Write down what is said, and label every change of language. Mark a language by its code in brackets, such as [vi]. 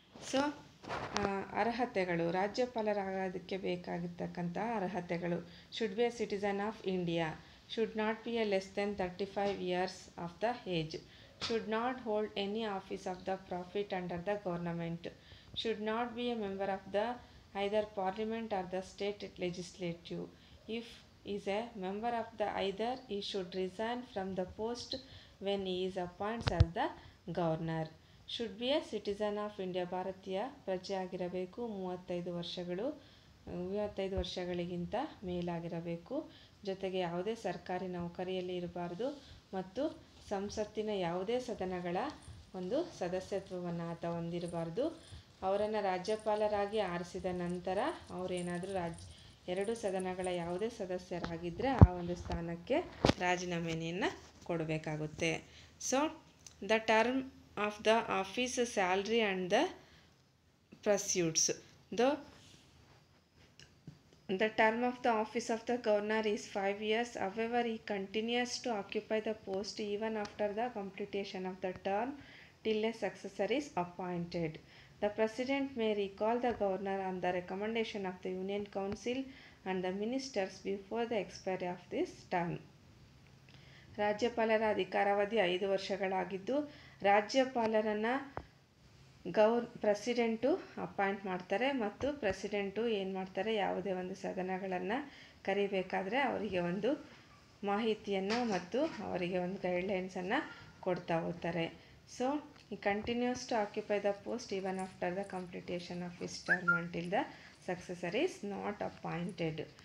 [en] so [kn] ಅರ್ಹತೆಗಳು, ರಾಜ್ಯಪಾಲರಾಗೋದಕ್ಕೆ ಬೇಕಾಗಿರ್ತಕ್ಕಂಥ ಅರ್ಹತೆಗಳು: [en] Should be a citizen of India, should not be a less than 35 years of the age, should not hold any office of the profit under the government, should not be a member of the either parliament or the state legislature. If is a member of the either, he should resign from the post when he is appointed as the governor. Should be a citizen of India, [kn] ಭಾರತೀಯ ಪ್ರಜೆ ಆಗಿರಬೇಕು, 35 ವರ್ಷಗಳಿಗಿಂತ ಮೇಲಾಗಿರಬೇಕು, ಜೊತೆಗೆ ಯಾವುದೇ ಸರ್ಕಾರಿ ನೌಕರಿಯಲ್ಲಿ ಇರಬಾರ್ದು ಮತ್ತು ಸಂಸತ್ತಿನ ಯಾವುದೇ ಸದನಗಳ ಒಂದು ಸದಸ್ಯತ್ವವನ್ನು ಆತ ಹೊಂದಿರಬಾರ್ದು. ಅವರನ್ನು ರಾಜ್ಯಪಾಲರಾಗಿ ಆರಿಸಿದ ನಂತರ ಅವರೇನಾದರೂ 2 ಸದನಗಳ ಯಾವುದೇ ಸದಸ್ಯರಾಗಿದ್ದರೆ ಆ ಒಂದು ಸ್ಥಾನಕ್ಕೆ ರಾಜೀನಾಮೆಯನ್ನು ಕೊಡಬೇಕಾಗುತ್ತೆ. [en] So the term of the office, salary and the pursuits. The term of the office of the governor is 5 years. However, he continues to occupy the post even after the completion of the term till a successor is appointed. The President may recall the Governor on the recommendation of the Union Council and the Ministers before the expiry of this term. [kn] ರಾಜ್ಯಪಾಲರ ಅಧಿಕಾರಾವಧಿ 5 ವರ್ಷಗಳಾಗಿದ್ದು ರಾಜ್ಯಪಾಲರನ್ನು president appoint ಮಾಡ್ತಾರೆ ಮತ್ತು president ಏನು ಮಾಡ್ತಾರೆ, ಯಾವುದೇ ಒಂದು ಸದನಗಳನ್ನು ಕರಿಬೇಕಾದ್ರೆ ಅವರಿಗೆ ಒಂದು ಮಾಹಿತಿಯನ್ನು ಮತ್ತು ಅವರಿಗೆ ಒಂದು ಗೈಡ್ಲೈನ್ಸನ್ನು ಕೊಡ್ತಾ ಹೋಗ್ತಾರೆ. [en] So he continues to occupy the post even after the completion of his term until the successor is not appointed.